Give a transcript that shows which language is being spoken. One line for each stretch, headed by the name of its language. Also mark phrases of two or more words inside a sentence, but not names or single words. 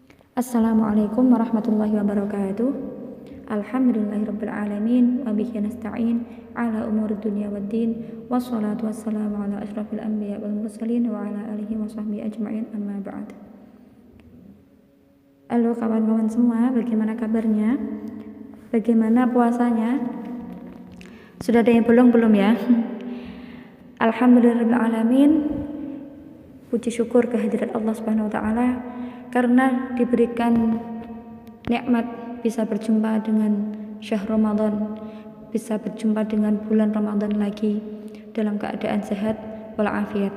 Arabic: السلام عليكم ورحمة الله وبركاته الحمد لله رب العالمين. وبه نستعين على أمور الدنيا والدين. والصلاة والسلام على أشرف الأنبياء والمرسلين وعلى آله وصحبه أجمعين أما بعد.
Indonesian: Halo kawan-kawan semua, bagaimana kabarnya? Bagaimana puasanya? Sudah ada yang belum ya? Alhamdulillahirrabbilalamin. Puji syukur kehadirat Allah
Arabic: سبحانه وتعالى
Indonesian: karena diberikan nikmat bisa berjumpa dengan
Arabic: شهر رمضان,
Indonesian: bisa berjumpa dengan bulan Ramadan lagi dalam keadaan sehat walafiat.